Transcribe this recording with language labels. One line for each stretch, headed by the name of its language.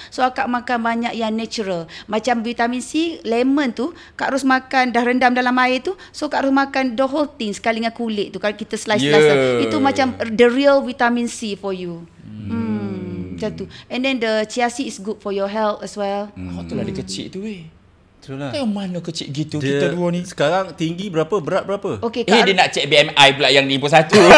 Malay: So akak makan banyak yang natural. Macam vitamin C, lemon tu Kak Ros makan dah rendam dalam air tu. So Kak Ros makan
English: the whole thing
Malay: sekali dengan kulit tu. Kalau kita slice. Itu macam
English: the real vitamin C for you.
Malay: Macam tu.
English: And then the chia seed is good for your health as well.
Malay: Itulah dia kecil tu weh. Itulah. Yang mana kecil gitu kita dua ni. Sekarang tinggi berapa, berat berapa? Okey, dia nak cek BMI pula yang 51.